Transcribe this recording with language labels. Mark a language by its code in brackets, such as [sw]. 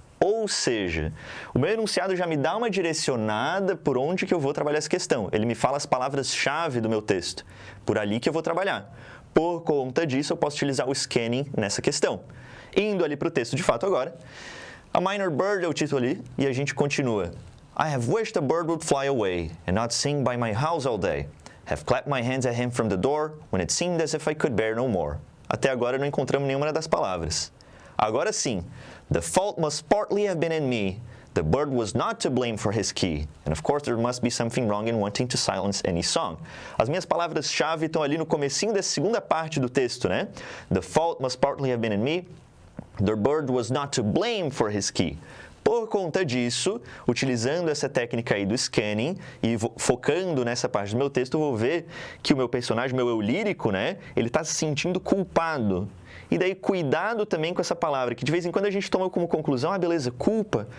[pt] Ou seja, o meu enunciado já me dá uma direcionada por onde que eu vou trabalhar essa questão. Ele me fala as palavras-chave do meu texto. Por ali que eu vou trabalhar. Por conta disso, eu posso utilizar o scanning nessa questão. Indo ali para o texto de fato agora. A Minor Bird é o título ali e a gente continua. [en] I have wished a bird would fly away and not sing by my house all day. Have clapped my hands at him from the door when it seemed as if I could bear no more. [pt] Até agora não encontramos nenhuma das palavras. Agora sim. [en] The fault must partly have been in me. The bird was not to blame for his key. And of course there must be something wrong in wanting to silence any song. [pt] As minhas palavras-chave estão ali no comecinho da segunda parte do texto, né? [en] The fault must partly have been in me. The bird was not to blame for his key. [pt] Por conta disso, utilizando essa técnica aí do scanning e focando nessa parte do meu texto, eu vou ver que o meu personagem, meu eu lírico, né, ele está se sentindo culpado. E daí, cuidado também com essa palavra, que de vez em quando a gente toma como conclusão, ah, beleza, culpa.